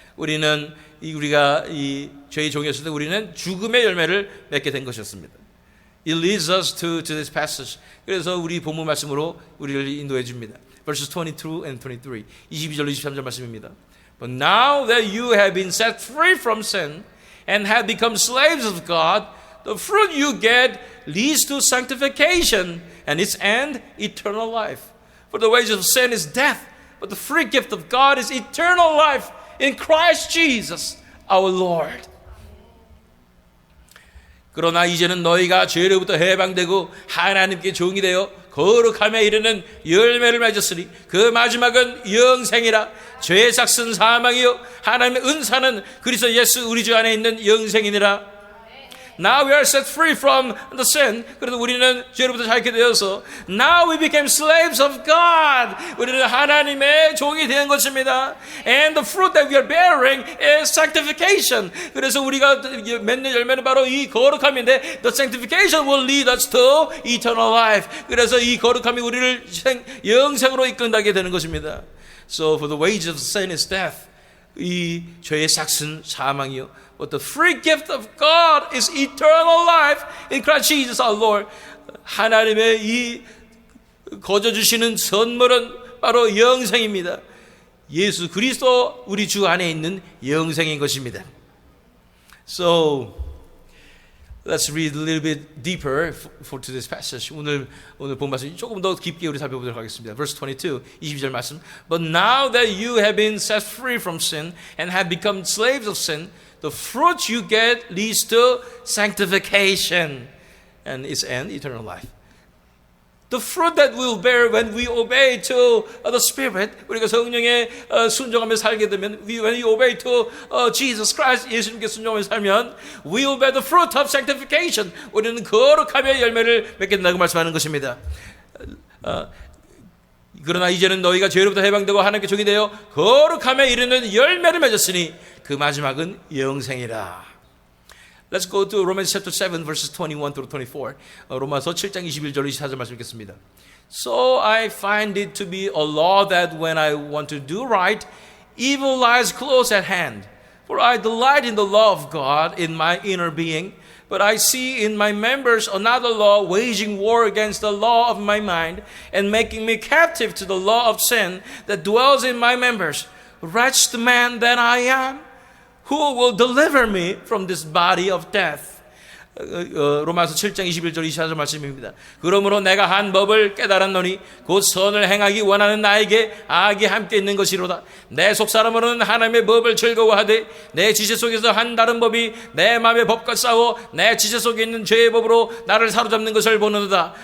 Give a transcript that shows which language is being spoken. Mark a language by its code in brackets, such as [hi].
[ko] 우리가 이 죄의 종이었을 때 우리는 죽음의 열매를 맺게 된 것이었습니다. [en] It leads us to this passage. [ko] 그래서 우리 본문 말씀으로 우리를 인도해 줍니다. [en] Verses 22 and 23. [ko] 22절 23절 말씀입니다. [en] But now that you have been set free from sin and have become slaves of God, the fruit you get leads to sanctification and its end, eternal life. For the wages of sin is death, but the free gift of God is eternal life in Christ Jesus, our Lord. [ko] 그러나 이제는 너희가 죄로부터 해방되고 하나님께 종이 되어 거룩함에 이르는 열매를 맺었으니 그 마지막은 영생이라. 죄의 삭은 사망이요 하나님의 은사는 그리스도 예수 우리 주 안에 있는 영생이니라. [en] Now we are set free from the sin. [ko] 그래도 우리는 죄로부터 자유케 되어서 [en] now we became slaves of God. [ko] 우리는 하나님의 종이 된 것입니다. [en] And the fruit that we are bearing is sanctification. [ko] 그래서 우리가 맺는 열매는 바로 이 거룩함인데 [en] the sanctification will lead us to eternal life. [ko] 그래서 이 거룩함이 우리를 영생으로 이끈다게 되는 것입니다. [en] So for the wages of sin is death. [ko] 이 죄의 삭은 사망이요. [en] But the free gift of God is eternal life in Christ Jesus our Lord. [ko] 하나님의 이 거저 주시는 선물은 바로 영생입니다. 예수 그리스도 우리 주 안에 있는 영생인 것입니다. [en] So let's read a little bit deeper for to this passage. [ko] 오늘 본 말씀 조금 더 깊게 우리 살펴보도록 하겠습니다. [en] Verse 22, [ko] 22절 말씀. [en] But now that you have been set free from sin and have become slaves of sin, the fruit you get leads to sanctification and its end, eternal life. The fruit that we'll bear when we obey to the Spirit, [ko] 우리가 성령에 순종하며 살게 되면, [en] when we obey to Jesus Christ, [ko] 예수님께 순종하며 살면, [en] we will bear the fruit of sanctification. [ko] 우리는 거룩함의 열매를 맺게 된다고 말씀하는 것입니다. 그러나 이제는 너희가 죄로부터 해방되고 하나님께 종이 되어 거룩함에 이르는 열매를 맺었으니 그 마지막은 영생이라. [en] Let's go to Romans chapter 7 verses 21 through 24. [ko] 로마서 7장 21절 24절 말씀 읽겠습니다. [en] So I find it to be a law that when I want to do right, evil lies close at hand. For I delight in the law of God in my inner being, but I see in my members another law waging war against the law of my mind and making me captive to the law of sin that dwells in my members. Wretched man that I am, who will deliver me from this body of death? [ko] 로마서 7장 21절 24절 말씀입니다. 그러므로 내가 한 법을 깨달았노니 곧 선을 행하기 원하는 나에게 악이 함께 있는 것이로다. 내 속사람으로는 하나님의 법을 즐거워하되 내 지체 속에서 한 다른 법이 내 마음의 법과 싸워 내 지체 속에 있는 죄의 법으로 나를 사로잡는 것을 보는도다.